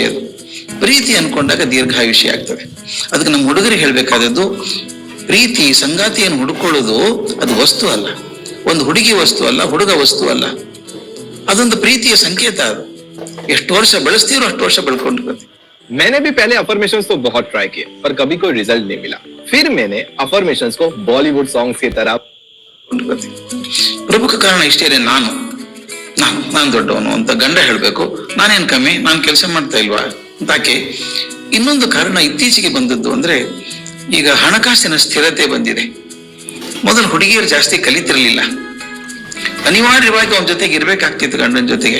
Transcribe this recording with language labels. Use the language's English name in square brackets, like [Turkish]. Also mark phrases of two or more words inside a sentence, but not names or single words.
[Kannada] ಅದು ಪ್ರೀತಿ ಅನ್ಕೊಂಡಾಗ ದೀರ್ಘಾಯುಷ್ಯ ಆಗ್ತದೆ. ಅದಕ್ಕೆ ನಮ್ಮ ಹುಡುಗರಿಗೆ ಹೇಳ್ಬೇಕಾದದ್ದು, ಪ್ರೀತಿ ಸಂಗಾತಿಯನ್ನು ಹುಡುಕೊಳ್ಳೋದು ಅದು ವಸ್ತು ಅಲ್ಲ, ಒಂದು ಹುಡುಗಿ ವಸ್ತು ಅಲ್ಲ, ಹುಡುಗ ವಸ್ತು ಅಲ್ಲ. ಅದೊಂದು ಪ್ರೀತಿಯ ಸಂಕೇತ. ಅದು ಎಷ್ಟು ವರ್ಷ ಬೆಳೆಸ್ತೀರೋ ಅಷ್ಟು ವರ್ಷ ಬೆಳ್ಕೊಂಡಿರುತ್ತೆ. [Hindi] मैंने भी पहले अफर्मेशंस तो बहुत ट्राई किए पर कभी कोई रिजल्ट नहीं मिला। फिर मैंने अफर्मेशंस को बॉलीवुड सॉन्ग्स की तरह [Kannada] ಪ್ರಮುಖ ಕಾರಣ ಇಷ್ಟೇನೆ, ನಾನು ದೊಡ್ಡವನು ಅಂತ ಗಂಡ ಹೇಳ್ಬೇಕು, ನಾನೇನ್ ಕಮ್ಮಿ, ನಾನು ಕೆಲಸ ಮಾಡ್ತಾ ಇಲ್ವಾ ಅಂತಾಕೆ. ಇನ್ನೊಂದು ಕಾರಣ ಇತ್ತೀಚೆಗೆ ಬಂದದ್ದು ಅಂದ್ರೆ, ಈಗ ಹಣಕಾಸಿನ ಸ್ಥಿರತೆ ಬಂದಿದೆ. ಮೊದಲು ಹುಡುಗಿಯರು ಜಾಸ್ತಿ ಕಲಿತಿರ್ಲಿಲ್ಲ, ಅನಿವಾರ್ಯವಾಗಿ ಅವನ ಜೊತೆಗೆ ಇರ್ಬೇಕಾಗ್ತಿತ್ತು ಗಂಡನ ಜೊತೆಗೆ.